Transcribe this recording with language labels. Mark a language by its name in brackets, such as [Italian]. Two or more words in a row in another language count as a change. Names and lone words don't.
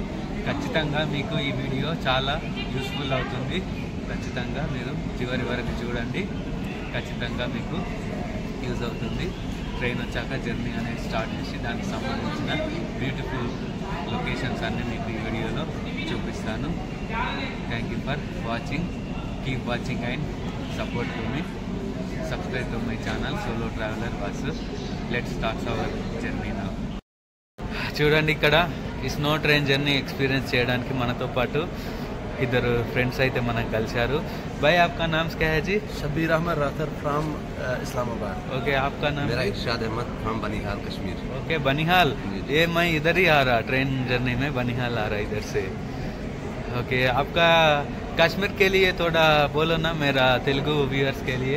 [Telugu] ఖచ్చితంగా మీకు ఈ వీడియో చాలా యూస్ఫుల్ అవుతుంది. ఖచ్చితంగా మీరు చివరి వరకు చూడండి, ఖచ్చితంగా మీకు యూజ్ అవుతుంది. ట్రైన్ వచ్చాక జర్నీ అనేది స్టార్ట్ చేసి దానికి సంబంధించిన [English] beautiful locations [Telugu] అన్నీ మీకు ఈ వీడియోలో చూపిస్తాను. [English] Thank you for watching. Keep watching and support to me. Subscribe to my channel Solo Traveler Bassu. let's start our journey now. [Telugu] చూడండి, ఇక్కడ ఈ [English] snow train journey experience [Telugu] చేయడానికి మనతో పాటు इधर फ्रेंड्स అయితే మనకు కలిశారు. [Hindi] भाई आपका नाम क्या है जी? शबीर अहमद राथर फ्रॉम इस्लामाबाद. ओके, आपका नाम? मेरा इरशाद अहमद फ्रॉम बनिहाल कश्मीर. ओके, बनिहाल. ये मैं इधर ही आ रहा, [English] train journey [Hindi] में बनिहाल आ रहा इधर से. ओके, आपका कश्मीर के लिए थोड़ा बोलो ना, मेरा तेलुगु व्यूअर्स के लिए.